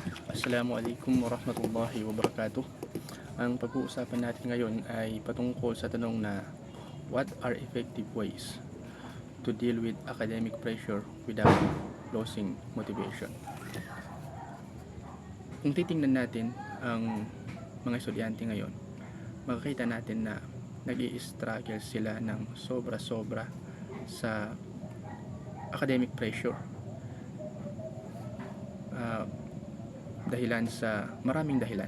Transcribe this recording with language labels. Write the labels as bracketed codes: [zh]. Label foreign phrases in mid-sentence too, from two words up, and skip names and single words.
[ar] السلام عليكم ورحمة الله وبركاته. [tl] Ang pag-uusapan natin ngayon ay patungkol sa tanong na [en] what are effective ways to deal with academic pressure without losing motivation. [tl] Kung titingnan natin ang mga estudyante ngayon, makikita natin na nag-i-struggle sila ng sobra-sobra sa [en] academic pressure. [tl] Dahilan sa maraming dahilan.